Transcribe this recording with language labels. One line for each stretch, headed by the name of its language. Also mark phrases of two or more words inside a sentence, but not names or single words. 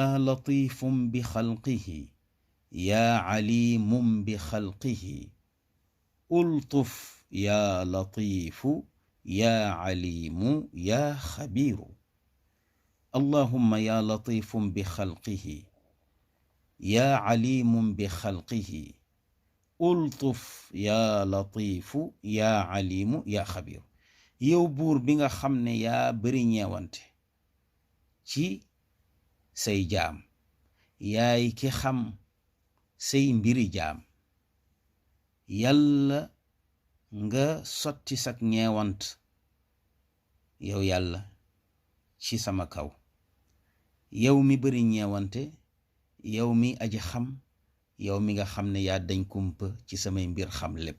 Arabic: لطيف بخلقه يا عليم بخلقه الطف يا لطيف يا عليم يا خبير، اللهم يا لطيف بخلقه يا عليم بخلقه الطف يا لطيف يا عليم يا خبير، اللهم يا لطيف بخلقه يا عليم بخلقه الطف يا لطيف يا عليم يا خبير.
Wolof: yow buur bi nga xam ne yaa bari ñeewante ci say jaam, yaay ki xam say mbiri jaam, yàlla nga sotti sak ñeewant yow yàlla ci sama kaw, yow mi bari ñeewante, yow mi aji xam, yow mi nga xam ne yaa dañ kumpa ci samay mbir xam lépp.